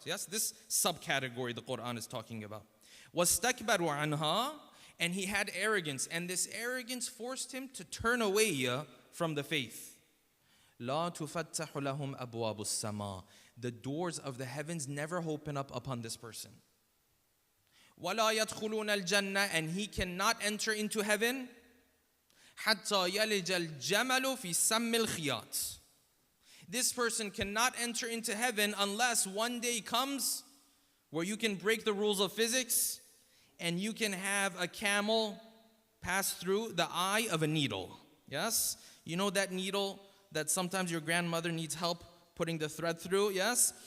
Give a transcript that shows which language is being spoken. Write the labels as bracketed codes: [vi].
[en] Yes, this subcategory the Quran is talking about. [ar] وَاسْتَكْبَرُوا عَنْهَا, [en] and he had arrogance. And this arrogance forced him to turn away from the faith. [ar] لَا تُفَتَّحُ لَهُمْ أَبْوَابُ السَّمَاءِ, [en] the doors of the heavens never open up upon this person. [ar] وَلَا يَدْخُلُونَ الْجَنَّةِ, [en] and he cannot enter into heaven [ar] حَتَّى يَلِجَ الْجَمَلُ فِي سَمِّ الْخِيَاطِ, [en] This person cannot enter into heaven unless one day comes where you can break the rules of physics and you can have a camel pass through the eye of a needle. Yes? You know that needle that sometimes your grandmother needs help putting the thread through? Yes?